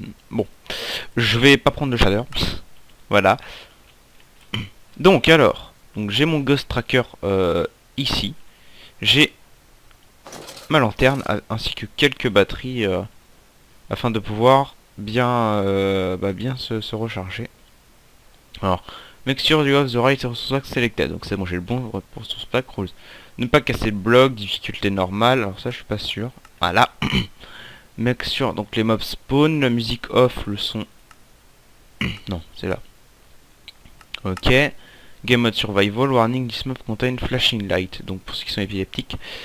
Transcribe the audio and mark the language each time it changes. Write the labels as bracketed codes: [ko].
[fr] Bon, je vais pas prendre de shader. Voilà. Donc alors, j'ai mon Ghost Tracker ici. J'ai ma lanterne ainsi que quelques batteries afin de pouvoir bien se recharger. [en] Alors, make sure you have the right resource pack selected. [fr] Donc c'est bon, j'ai le bon resource pack rules. Ne pas casser le bloc, difficulté normale. Alors ça, je suis pas sûr. Voilà. Make sure, donc les mobs spawn, la musique off, le son. Non, c'est là. Ok. [en] Game mode survival, warning, this map contain flashing light. Donc pour ceux qui sont épileptiques.